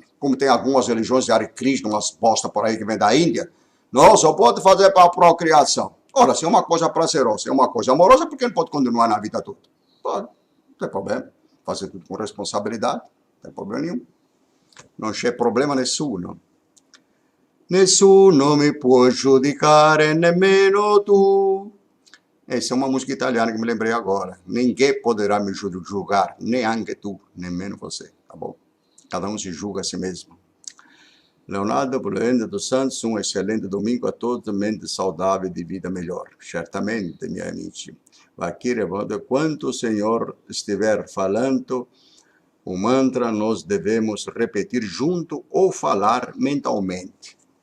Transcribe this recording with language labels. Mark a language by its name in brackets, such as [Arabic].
[Portuguese] Como tem algumas religiões de Hare Krishna, umas bosta por aí que vem da Índia, não, só pode fazer para a procriação. Ora, se é uma coisa prazerosa, se é uma coisa amorosa, por que não pode continuar na vida toda? Pode, não tem problema. Fazer tudo com responsabilidade, não tem problema nenhum. [Italian] Não c'è problema nessuno. Nessuno mi può giudicare, nemmeno tu. [Portuguese] Essa é uma música italiana que me lembrei agora. Ninguém poderá me julgar, nem [Italian] anche tu, nemmeno [Portuguese] você, tá bom? Cada um se julga a si mesmo. Leonardo Bulenda dos Santos, um excelente domingo a todos, mente saudável de vida melhor. Certamente, minha amiga. Aqui, quando o Senhor estiver falando o mantra, nós devemos repetir junto ou falar mentalmente.